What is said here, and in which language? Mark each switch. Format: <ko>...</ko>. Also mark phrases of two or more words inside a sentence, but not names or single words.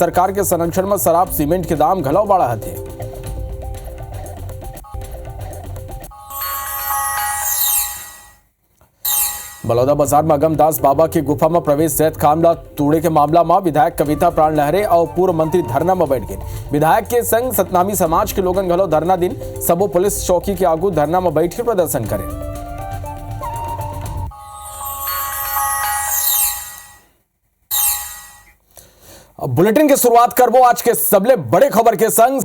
<hne>सरकार के संरक्षण में शराब सीमेंट के दाम घलाव बढ़त है। बलौदा बाजार में अगमदास बाबा की गुफा में प्रवेश सहित खामला तोड़े के मामला में विधायक कविता प्राण लहरे और पूर्व मंत्री धरना में बैठ गए। विधायक के संग सतनामी समाज के लोगन घलो धरना दिन सबो पुलिस चौकी के आगू धरना में बैठ के प्रदर्शन करें। बुलेटिन की शुरुआत करबो आज के सबले बड़े खबर के संग।</hne>